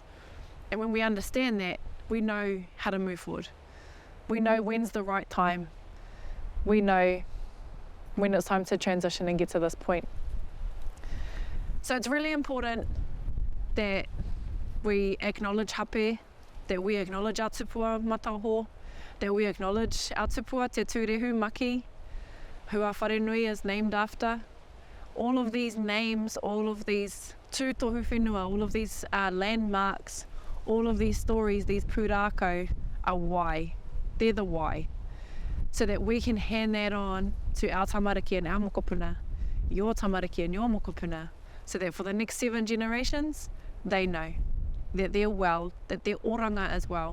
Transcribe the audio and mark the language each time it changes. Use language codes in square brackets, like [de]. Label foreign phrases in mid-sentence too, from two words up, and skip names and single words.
[en] And when we understand that, we know how to move forward. We know when's the right time. We know when it's time to transition and get to this point. So it's really important that we acknowledge Hape, that we acknowledge our tupua mataho, that we acknowledge our tupua te tūrehu maki, who our wharenui is named after. All of these names, all of these [mi] tūtohu whenua, [en] all of these landmarks, all of these stories, these pūrākau are why. They're the why. So that we can hand that on to our tamariki and our mokopuna, your tamariki and your mokopuna, so that for the next 7 generations, they know that they're well, that they're oranga as well.